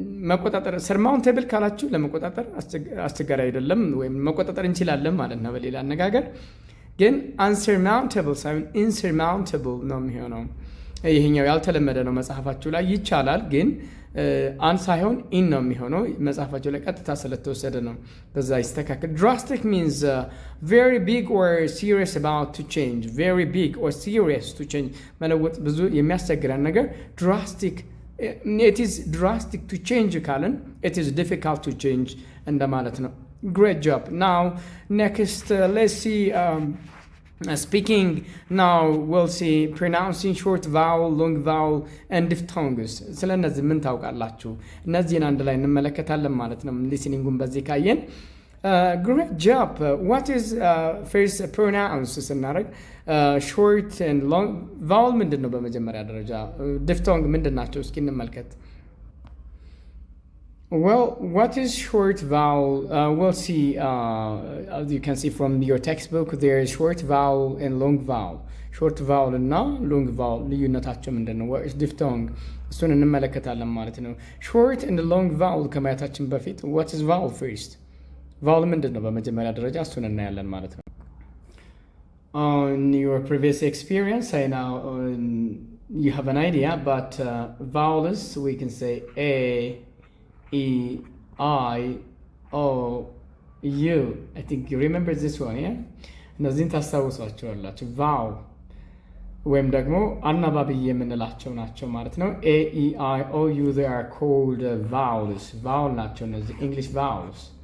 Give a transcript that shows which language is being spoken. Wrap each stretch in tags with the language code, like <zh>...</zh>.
<am>መቆጣጠር፣ surmountable ካላችሁ ለመቆጣጠር አስቸጋሪ አይደለም ወይም መቆጣጠር እንችላለን ማለት ነው በሌላ አነጋገር። ግን unsurmountable ሳይሆን insurmountable ነው የሚሆነው። ይሄኛው ያልተለመደ ነው መጽሐፋችሁ ላይ ይቻላል፣ ግን አን ሳይሆን ኢን ነው የሚሆነው መጽሐፋችሁ ላይ ቀጥታ ስለተወሰደ ነው። በዛ ይስተካከል።</am> <en>drastic means very big or serious about to change. very big or serious to change</en> <am>መለወጥ ብዙ የሚያስቸግረን ነገር</am> <en>drastic. it is drastic to change</en> <am>ካለን</am> <en>it is difficult to change</en> <am>እንደማለት ነው።</am> <en>great job. now next let's see speaking. now we'll see pronouncing short vowel, long vowel and diphthongs.</en> <am>ስለነዚህ ምን ታውቃላችሁ? እነዚህን አንድ ላይ እንመለከታለን ማለት ነው። ሊስኒንጉን በዚህ ካየን</am> <en>great job. what is first pronounce</en> <am>ስናደርግ</am> <en>short and long vowel</en> <am>ምንድን ነው በመጀመሪያ ደረጃ? diphthong ምንድን ናቸው? እስኪ እንመልከት።</am> <en>well, what is short vowel? We'll see. As you can see from your textbook, there is short vowel and long vowel.</en> <am>short vowel እና long vowel ልዩነታቸው ምንድን ነው?</am> <en>what is diphthong?</en> <am>እሱን እንመለከታለን ማለት ነው።</am> <en>short and long vowel</en> <am>ከማየታችን በፊት</am> <en>what is vowel first?</en> <am>vowel ምንድን ነው በመጀመሪያ ደረጃ? እሱን እናያለን ማለት ነው።</am> <en>in your previous experience, I know you have an idea, but vowels we can say a, E, I, O, U. I think you remember this one, yeah?</en> <am>እነዚህን ታስታውሷቸዋላችሁ። ቫው ወይም ደግሞ አናባቢ የምንላቸው ናቸው ማለት ነው።</am> <en>A, E, I, O, U, they are called vowels.</en> <am>vowel ናቸው እነዚህ</am> <en>English vowels.</en>